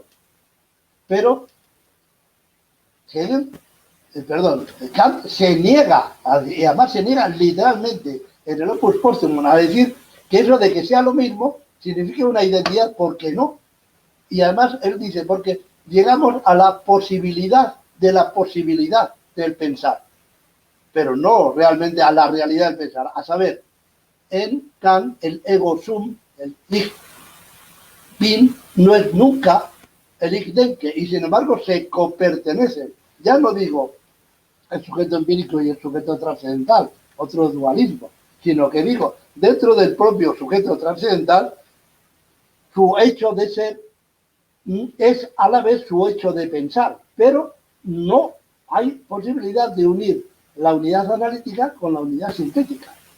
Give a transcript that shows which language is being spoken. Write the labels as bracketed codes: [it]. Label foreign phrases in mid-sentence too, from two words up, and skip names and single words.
[es] Pero Kant se niega, y además se niega literalmente en el Opus Posthumus a decir que eso de que sea lo mismo significa una identidad, porque no. Y además él dice, porque llegamos a la posibilidad de la posibilidad del pensar, pero no realmente a la realidad del pensar. A saber, en Kant el [la] ego sum, [es] el [de] ich bin, [es] no es nunca el [de] ich denke, [es] y sin embargo se copertenecen. Ya no digo el sujeto empírico y el sujeto trascendental, otro dualismo, sino que digo, dentro del propio sujeto trascendental, su hecho de ser es a la vez su hecho de pensar, pero no hay posibilidad de unir la unidad analítica con la unidad sintética.